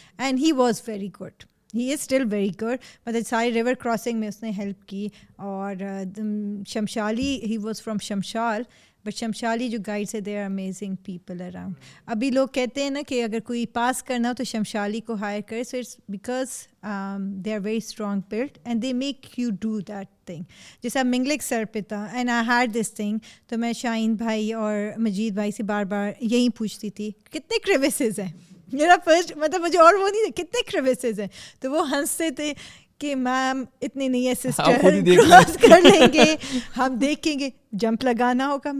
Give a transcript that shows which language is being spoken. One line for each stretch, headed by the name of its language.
English: And he was very good, he is still very good.
Urdu: مطلب ساری river crossing میں اس نے ہیلپ کی.
English: اور Shimshali, he was from Shimshal, but Shimshali
Urdu: جو گائیڈس ہے
English: They are amazing people around.
Urdu: ابھی لوگ کہتے ہیں نا کہ اگر کوئی پاس کرنا ہو تو شمشالی کو ہائر کرے.
English: So it's because they are very strong blood and they make you do that thing.
Urdu: جیسا منگلک سر پہ تھا
English: and I had this thing,
Urdu: تو میں شاہین بھائی اور مجید بھائی سے بار بار یہی پوچھتی تھی کتنے کریویسز ہیں. میرا فرسٹ مطلب مجھے اور وہ نہیں تھا کتنے کریویسز ہیں, تو وہ ہنستے تھے کہ میم اتنے نہیں ہے سسٹر, کراس کر لیں گے, ہم دیکھیں گے, جمپ لگانا ہوگا.